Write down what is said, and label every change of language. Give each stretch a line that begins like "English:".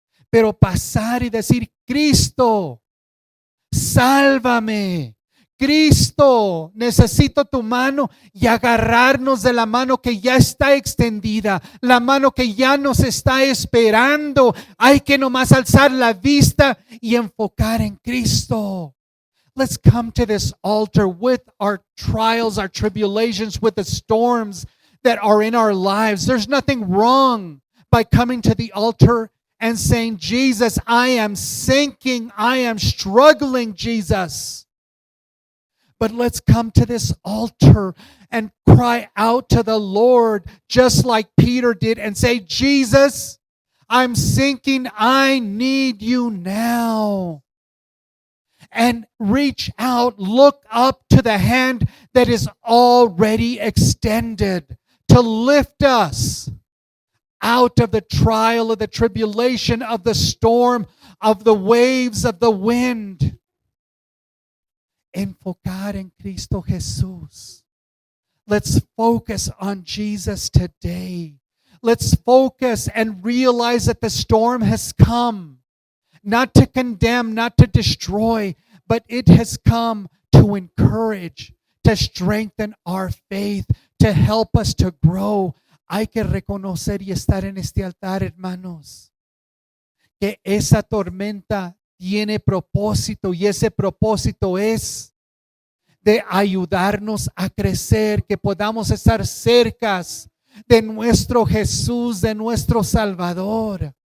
Spanish: Pero pasar y decir, Cristo, sálvame. Cristo, necesito tu mano, y agarrarnos de la mano que ya está extendida, la mano que ya nos está esperando. Hay que nomás alzar la vista y enfocar en Cristo.
English: Let's come to this altar with our trials, our tribulations, with the storms that are in our lives. There's nothing wrong by coming to the altar and saying, Jesus, I am sinking, I am struggling, Jesus. But let's come to this altar and cry out to the Lord just like Peter did and say, Jesus, I'm sinking. I need you now. And reach out, look up to the hand that is already extended to lift us out of the trial, of the tribulation, of the storm, of the waves, of the wind.
Spanish: Enfocar en Cristo Jesús.
English: Let's focus on Jesus today. Let's focus and realize that the storm has come, not to condemn, not to destroy, but it has come to encourage, to strengthen our faith, to help us to grow.
Spanish: Hay que reconocer y estar en este altar, hermanos, que esa tormenta tiene propósito, y ese propósito es de ayudarnos a crecer, que podamos estar cerca de nuestro Jesús, de nuestro Salvador.